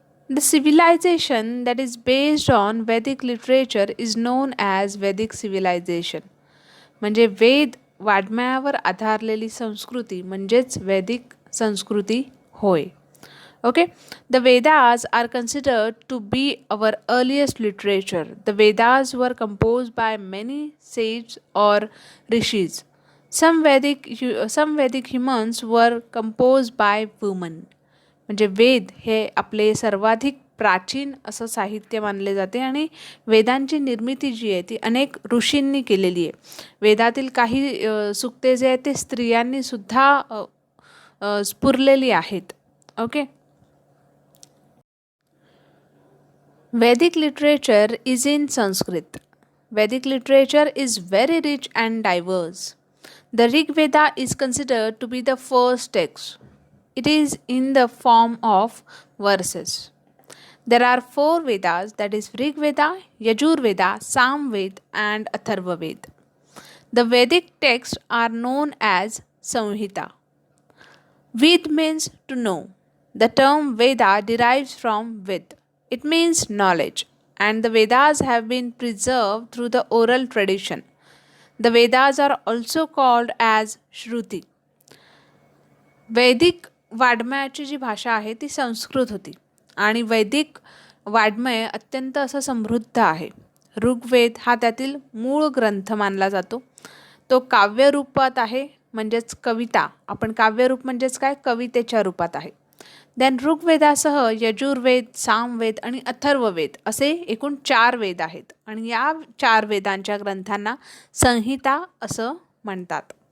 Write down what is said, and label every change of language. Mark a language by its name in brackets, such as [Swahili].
[English] The civilization that is based on Vedic literature is known as Vedic civilization. [Marathi] म्हणजे वेद वाङ्मयावर आधारलेली संस्कृती म्हणजेच वैदिक संस्कृती होय. [English] Okay, the Vedas are considered to be our earliest literature. The Vedas were composed by many sages or rishis. Some Vedic hymns were composed by women. [Marathi] म्हणजे वेद हे आपले सर्वाधिक प्राचीन असं साहित्य मानले जाते आणि वेदांची निर्मिती जी आहे ती अनेक ऋषींनी केलेली आहे. वेदातील काही सूक्ते जे आहेत ते स्त्रियांनी सुद्धा स्फुरलेली आहेत. Okay. [English] Vedic literature is in Sanskrit. Vedic literature is very rich and diverse. The Rig Veda is considered to be the first text. It is in the form of verses. There are 4 Vedas, that is Rig Veda, Yajur Veda, Sam Veda and Atharva Veda. The Vedic texts are known as Samhita. Ved means to know. The term Veda derives from Ved. It means knowledge, and the Vedas have been preserved through the oral tradition. The Vedas are also called as Shruti. [Marathi] वैदिक वाङ्मयाची जी भाषा आहे ती संस्कृत होती आणि वैदिक वाङ्मय अत्यंत असं समृद्ध आहे. ऋग्वेद हा त्यातील मूळ ग्रंथ मानला जातो. तो काव्य रूपात आहे म्हणजेच कविता. आपण काव्यरूप म्हणजेच काय, कवितेच्या रूपात आहे. देन ऋग्वेदासह यजुर्वेद, सामवेद आणि अथर्ववेद असे एकूण 4 वेद आहेत आणि या 4 वेदांच्या ग्रंथांना संहिता असं म्हणतात.